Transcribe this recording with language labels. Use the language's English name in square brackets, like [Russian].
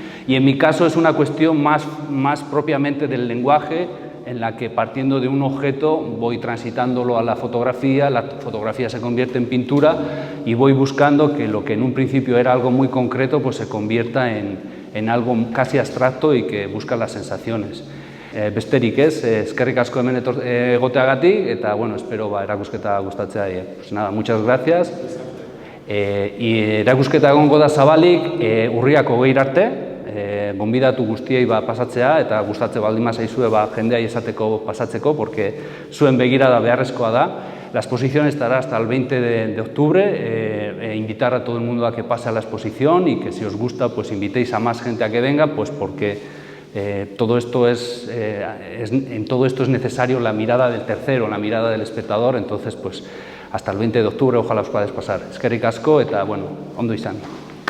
[Spanish] y en mi caso es una cuestión más propiamente del lenguaje, en la que partiendo de un objeto voy transitándolo a la fotografía se convierte en pintura y voy buscando que lo que en un principio era algo muy concreto pues se convierta en algo casi abstracto y que busca las sensaciones. [Basque] Besterik ez, eskerrik asko hemen egoteagatik, eta bueno, espero erakusketa gustatzea die. [Spanish] Pues nada, muchas gracias. [Basque] Erakusketa egongo da zabalik urriak 20 arte, gonbidatu guztiei pasatzea eta gustatze baldin bazaizue jendeai esateko pasatzeko, [Spanish] porque [Basque] zuen begirada beharrezkoa da. [Spanish] La exposición estará hasta el 20 de octubre, invitar a todo el mundo a que pase a la exposición y que si os gusta pues invitéis a más gente a que venga, pues porque en todo esto es necesario la mirada del tercero, la mirada del espectador, entonces pues hasta el 20 de octubre ojalá os podáis pasar. [Basque] Eskerrik asko eta bueno, ondo izan.